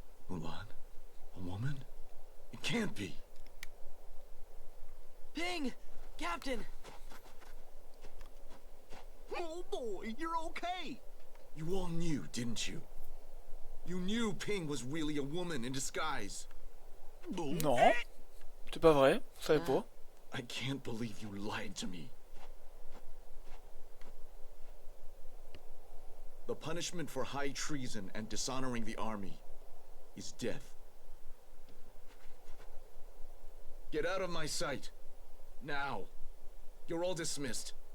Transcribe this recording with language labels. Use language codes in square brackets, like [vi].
[en] Mulan? A woman? It can't be. Ping! Captain! Oh, boy, you're okay. You all knew, didn't you? You knew Ping was really a woman in disguise. [fr] Non, c'est pas vrai, je savais pas. [en] I can't believe you lied to me. The punishment for high treason and dishonoring the army is death. Get out of my sight. Now. You're all dismissed.